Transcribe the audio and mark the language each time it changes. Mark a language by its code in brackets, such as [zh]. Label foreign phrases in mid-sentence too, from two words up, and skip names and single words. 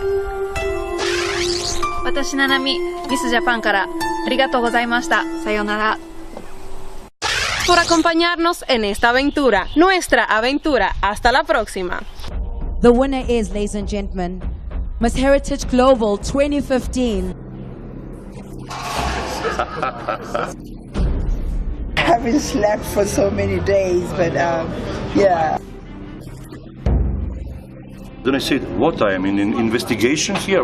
[ja] 私ななみ、ミスジャパンからありがとうございました。さようなら。 [es] Por acompañarnos en esta aventura, nuestra aventura. Hasta la próxima. [en] The winner is, ladies and gentlemen, Miss Heritage Global 2015. I haven't slept for so many days, but yeah. Then I said, what, I am in an investigation here?